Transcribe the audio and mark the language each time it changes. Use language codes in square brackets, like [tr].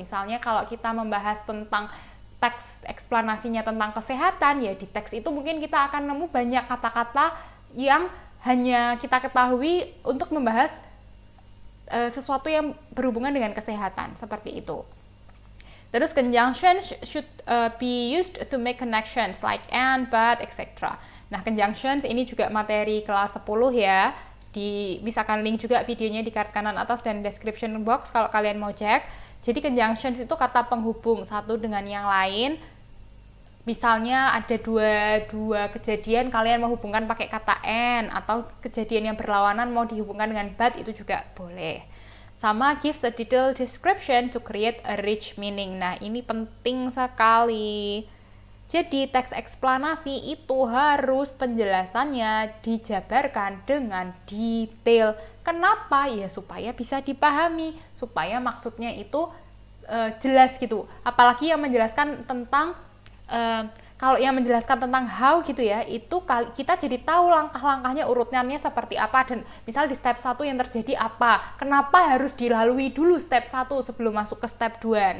[id] Misalnya kalau kita membahas tentang teks eksplanasinya tentang kesehatan, ya di teks itu mungkin kita akan nemu banyak kata-kata yang hanya kita ketahui untuk membahas sesuatu yang berhubungan dengan kesehatan, seperti itu. [en] Terus conjunctions should be used to make connections like and, but, etc. [id] Nah, conjunctions ini juga materi kelas 10 ya. Misalkan link juga videonya di card kanan atas dan description box kalau kalian mau cek. Jadi conjunctions itu kata penghubung satu dengan yang lain. Misalnya ada dua kejadian, kalian menghubungkan pakai kata and, atau kejadian yang berlawanan mau dihubungkan dengan but, itu juga boleh. [en] Sama gives a detailed description to create a rich meaning. [id] Nah, ini penting sekali. Jadi teks eksplanasi itu harus penjelasannya dijabarkan dengan detail. Kenapa? Ya supaya bisa dipahami, supaya maksudnya itu jelas gitu. Apalagi yang menjelaskan tentang kalau yang menjelaskan tentang how gitu ya, itu kita jadi tahu langkah-langkahnya, urutannya seperti apa, dan misal di step 1 yang terjadi apa, kenapa harus dilalui dulu step 1 sebelum masuk ke step 2.